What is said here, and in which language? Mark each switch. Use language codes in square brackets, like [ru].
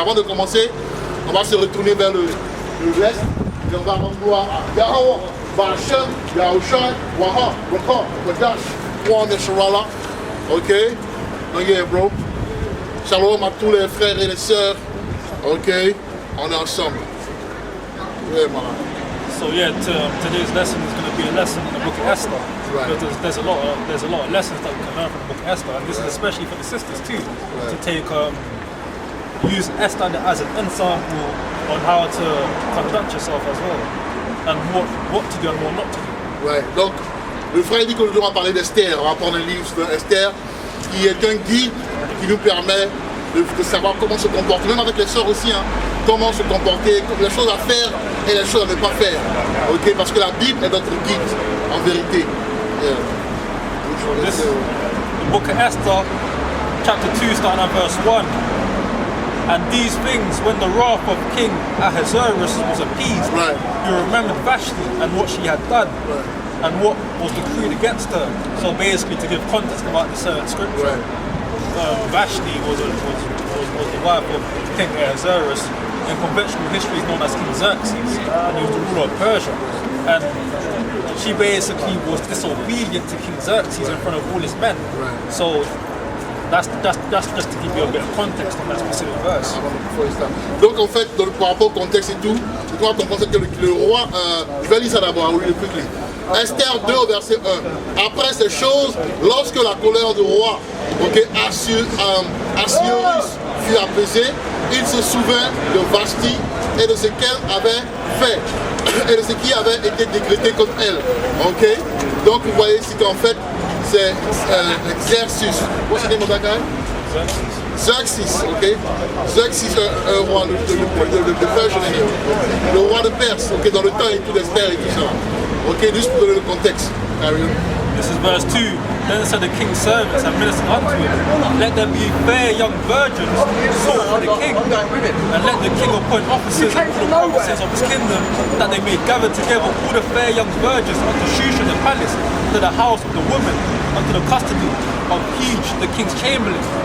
[fr] Mais avant de commencer, on va se retourner vers l'Est, et on va rendre gloire à Yahweh. Ba'ashem, Yahushai, Waha, Waka, Wadash, Wan et Sharala. Ok? Donc, yeah, bro. Shalom à tous les frères et les sœurs. Ok? On est ensemble. Yeah, Malak. [en] So yeah, today's lesson is going to be a lesson in the book of Esther. Right. Because there's a lot of lessons that we can learn from the book of Esther, and this is especially for the sisters too, to take use Esther as an example on how to conduct yourself as well. And what to do and what not to do. [fr] Ouais, donc le frère dit qu'aujourd'hui on va parler d'Esther, on va prendre un livre sur Esther qui est un guide qui nous permet de savoir comment se comporter, même avec les sœurs aussi, hein, comment se comporter, les choses à faire et les choses à ne pas faire. Ok, parce que la Bible est notre guide, en vérité. [en] Yeah. The book of Esther, chapter 2, starting at verse 1. And these things, when the wrath of King Ahasuerus was appeased, right, he remembered Vashti and what she had done, right, and what was decreed against her. So basically, to give context about the certain scripture, right, Vashti was the wife of King Ahasuerus. In conventional history, is known as King Xerxes, and he was the ruler of Persia. And she basically was disobedient to King Xerxes in front of all his men. right. So that's just to give you a bit of context on that specific verse. [fr] Donc en fait, par rapport au contexte et tout, tu dois comprendre que le roi, je vais lire ça d'abord, oui, quickly. Esther 2 au verset 1. Après ces choses, lorsque la colère du roi, okay, Ahasuerus fut apaisée, il se souvint de Vashti et de ce qu'elle avait fait et de ce qui avait été décrété contre elle. Ok? Donc vous voyez ici qu'en fait, c'est Xerxes. [en] What's the name of that guy? Xerxes, ok? [fr] Xerxes, un roi de Perse, le roi de Perse, ok, dans le temps et tout d'Esther et tout ça. Ok, juste pour donner le contexte. [en] This is verse 2. Then said the king's servants and ministered unto him, let there be fair young virgins sought for the king, and let the king appoint officers and all the provinces of his kingdom, that they may gather together all the fair young virgins unto Shushan the palace, to the house of the woman, unto the custody of Hej the king's chamberlain.